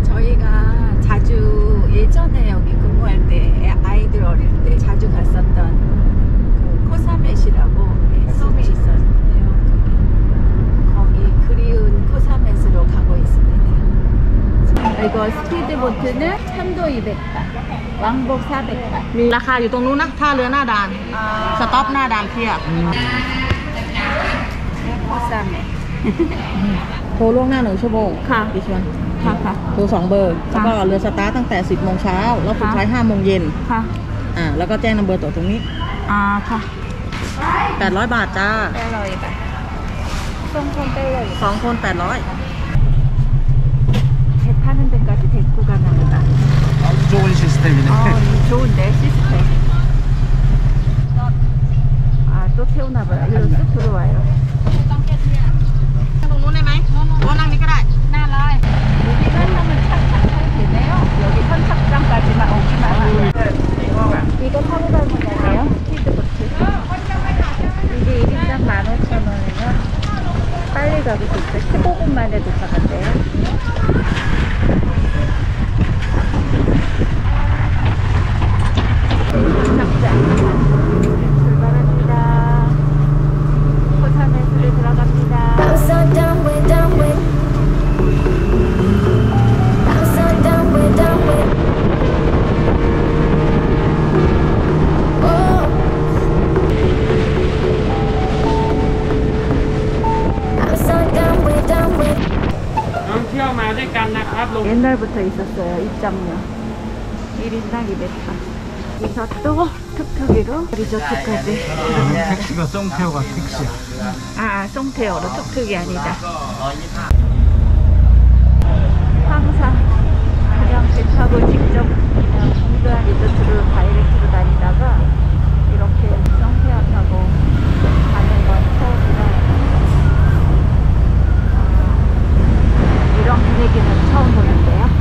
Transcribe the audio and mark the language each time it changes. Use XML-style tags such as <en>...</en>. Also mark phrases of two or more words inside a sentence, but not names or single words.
<ko>저희가 자주 예전에 여기 근무할 때 아이들 어릴 때 자주 갔었던 그 코사멧이라고 섬이 있었네요. 거기 그리운 코사멧으로 가고 있습니다. 이거 스피드보트는 편도 200바, 왕복 400바.</ko> <th>ราคาอยู่ตรงนู้นนะท่าเรือหน้าด่านสต็อปหน้าด่านเทียบ</th> <ko>코사멧.</ko> <th>โทรล่วงหน้า1 ชั่วโมง ค่ะ ดิฉัน ค่ะ โทร2 เบอร์แล้วก็เรือสตาร์ทตั้งแต่ 10 โมงเช้าแล้วสุดท้าย 5 โมงเย็น ค่ะ แล้วก็แจ้งนัมเบอร์ตั๋วตรงนี้ ค่ะ 800 บาทจ้า</th> <ko>800바. 송송 800.</ko> <th>2 คน 800</th> <ko>배 타는 데까지 데리고 가나 보다. 아주 좋은 시스템이네. 좋은데 시스템. 또 태우나 봐요. 이리로 쑥 들어와요.</ko> <th>ตรงนู้นได้ไหมโอ้นั่งนี้ก็ได้</th> <ko>여기만 하면 착착 타도 되네요. 여기 선착장까지만 오기만 하면. 이거 타고 가는 거잖아요. 스피드보트. 이게 1인당 15,000원이면 빨리 가기 좋죠. 15분 만에 도착한대요. 출발합니다. 코사멧으로 들어갑니다.</ko> <en>I'm so done with. I'm so done with. Oh. I'm so done with.</en> <th>น้องเที่ยวมาด้วยกันนะครับลง</th> <ko>옛날부터 있었어요. 입장료 1인당 200원. 여기서 또 툭툭이로 리조트까지. 택시가 송태호가 택시야. 송태어로 툭툭이 아니다. 항상 그냥 배 타고 직접 그냥 공주한 리조트로 다이렉트로 다니다가 이렇게 송태어 타고 가는 건 처음이라 이런 분위기는 처음 보는데요.</ko>